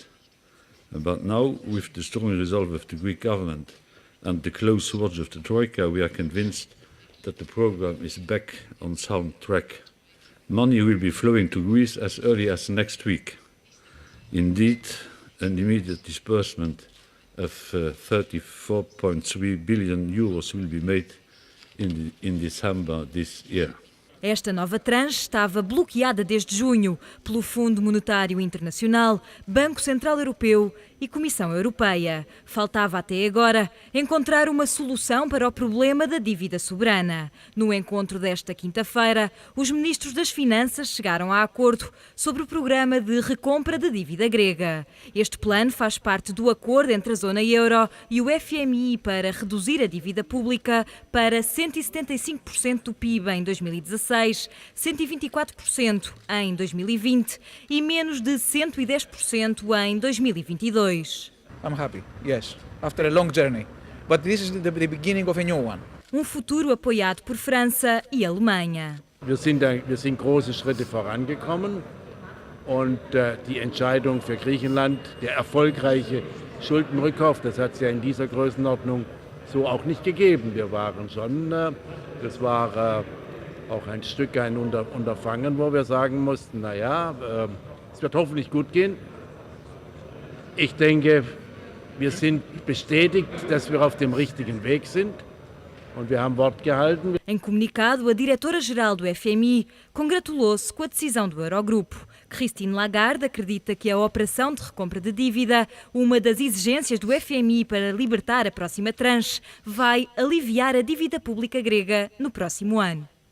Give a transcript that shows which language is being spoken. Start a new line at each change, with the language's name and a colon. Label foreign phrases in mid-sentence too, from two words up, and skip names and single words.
English: But now, with the strong resolve of the Greek government and the close watch of the Troika, we are convinced that the program is back on sound track. Money will be flowing to Greece as early as next week. Indeed, an immediate disbursement of 34.3 billion euros will be made in December this year.
Portuguese: Esta nova tranche estava bloqueada desde junho pelo Fundo Monetário Internacional, Banco Central Europeu e Comissão Europeia. Faltava até agora encontrar uma solução para o problema da dívida soberana. No encontro desta quinta-feira, os ministros das Finanças chegaram a acordo sobre o programa de recompra de dívida grega. Este plano faz parte do acordo entre a zona euro e o FMI para reduzir a dívida pública para 175% do PIB em 2016, 124% em 2020 e menos de 110% em 2022.
English: I'm happy, yes, after a long journey. But this is the beginning of a new one.
Portuguese: Um futuro apoiado por França e Alemanha.
German: Wir sind große Schritte vorangekommen und die Entscheidung für Griechenland, der erfolgreiche Schuldenrückkauf, das hat es ja in dieser Größenordnung so auch nicht gegeben. Wir waren schon, das war auch ein Stück ein Unterfangen, wo wir sagen mussten, naja, es wird hoffentlich gut gehen. Ich denke, wir sind bestätigt, dass wir auf dem richtigen Weg sind und wir haben Wort gehalten.
Portuguese: Em comunicado, a diretora-geral do FMI congratulou-se com a decisão do Eurogrupo. Christine Lagarde acredita que a operação de recompra de dívida, uma das exigências do FMI para libertar a próxima tranche, vai aliviar a dívida pública grega no próximo ano.